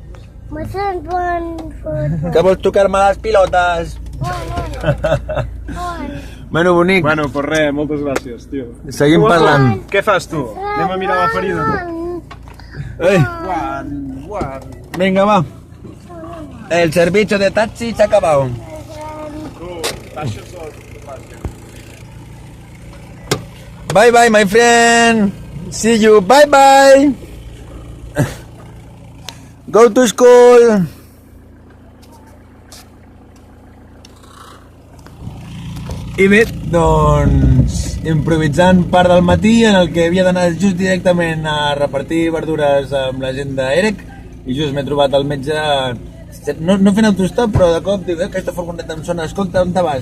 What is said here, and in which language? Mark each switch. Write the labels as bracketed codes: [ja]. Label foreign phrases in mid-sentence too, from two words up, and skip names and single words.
[ca] Que vols tocar-me les pilotes? Bueno, bonic. Bueno, pues res, moltes gràcies, tio. Seguim parlant. Què fas tu? Anem a mirar la ferida. Ei, One. venga, va. [es] El servicio de taxi [ca] s'ha acabat. [en] Bye bye, my friend. See you. Bye bye. Go to school. [ca] I bé, doncs, improvisant part del matí en el que havia d'anar just directament a repartir verdures amb la gent d'EREC i just m'he trobat el metge, no fent autostop, però de cop diu, aquesta furgoneta em sona, escolta, on te vas?